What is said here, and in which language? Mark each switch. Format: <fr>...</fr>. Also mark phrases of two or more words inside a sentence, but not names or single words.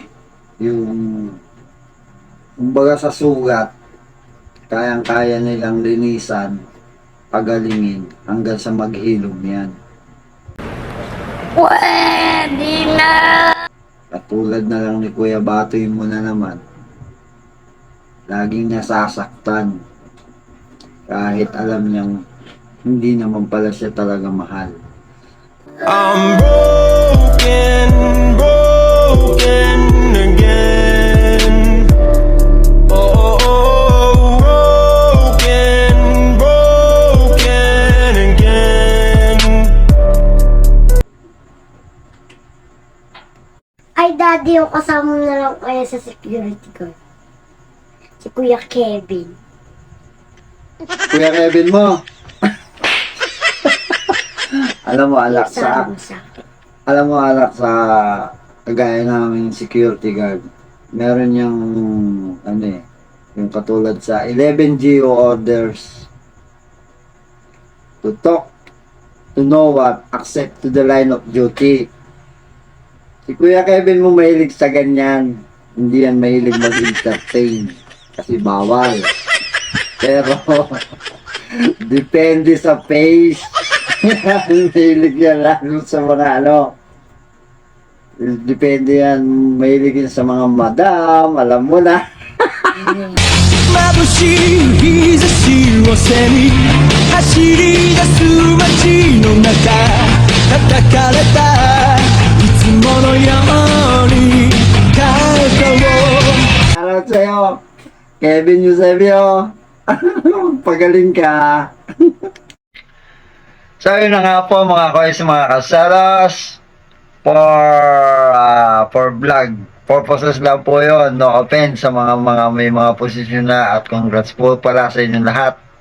<tl>Yung kumbaga sa sugat, kayang-kaya nilang linisan, pagalingin, hanggang sa maghilom yan. Pwede na! Katulad na lang ni Kuya Batoy mo na naman. Laging nasasaktan. Kahit alam niyang hindi naman pala siya talaga mahal.</tl> <en>I'm broken, broken again. Oh, broken, broken again.</en> <tl>Ay, Daddy, yung kasama na lang kaya sa</tl> <en>security guard.</en> <tl>Si Kuya Kevin. Kuya Kevin mo. Alam mo, alak sa Kasama sa akin. alam mo, alak sa kagaya namin</tl> <en>security guard.</en> <tl>Meron yung ano eh, yung katulad sa 11</tl> <en>GO orders. To talk, to know what, accept to the line of duty.</en> <tl>Si Kuya Kevin mo mahilig sa ganyan. Hindi yan mahilig mag-entertain. Kasi bawal. Pero, depende sa pace. Mahilig yan lalo sa mga ano. Depende yan. Mahilig yan sa mga madam. Alam mo na.</tl> <ja>眩しい日差しを背に走り出す街の中叩かれたいつものように肩を</ja> <tl>Alam sa'yo. Kevin Eusebio. Pagaling ka. So yun na nga po mga koys, mga kasaros.</tl> <en>For vlog purposes</en> <tl>lang po yun.</tl> <en>No offense</en> <tl>sa mga may mga posisyon na, at congrats po pala sa inyong lahat.</tl>